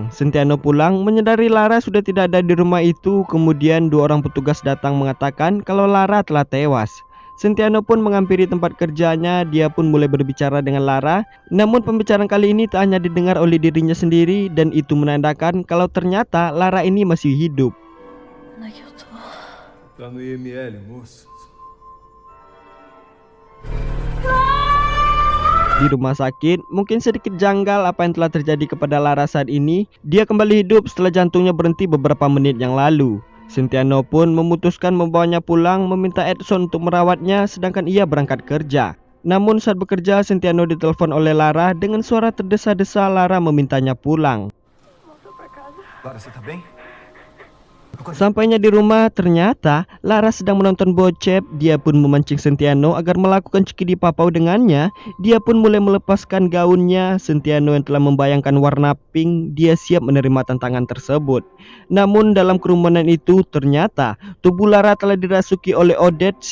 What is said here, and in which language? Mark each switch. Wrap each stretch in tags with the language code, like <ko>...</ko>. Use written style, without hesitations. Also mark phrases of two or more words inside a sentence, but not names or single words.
<id>Sentiano pulang menyadari Lara sudah tidak ada di rumah itu. Kemudian 2 orang petugas datang mengatakan kalau Lara telah tewas. Sentiano pun menghampiri tempat kerjanya. Dia pun mulai berbicara dengan Lara. Namun pembicaraan kali ini tak hanya didengar oleh dirinya sendiri, dan itu menandakan kalau ternyata Lara ini masih hidup.</id> <pt>Tá no IML, moço.</pt> <id>Di rumah sakit, mungkin sedikit janggal apa yang telah terjadi kepada Lara saat ini. Dia kembali hidup setelah jantungnya berhenti beberapa menit yang lalu. Sentiano pun memutuskan membawanya pulang, meminta Edson untuk merawatnya sedangkan ia berangkat kerja. Namun saat bekerja, Sentiano ditelepon oleh Lara dengan suara terdesa-desa. Lara memintanya pulang.</id> <pt>Lara, você tá bem?</pt> <id>Sampainya di rumah, ternyata Lara sedang menonton bokep. Dia pun memancing Sentiano agar melakukan cikidi papau dengannya. Dia pun mulai melepaskan gaunnya. Sentiano yang telah membayangkan warna pink, dia siap menerima tantangan tersebut. Namun dalam kerumunan itu, ternyata tubuh Lara telah dirasuki oleh Odette.</id>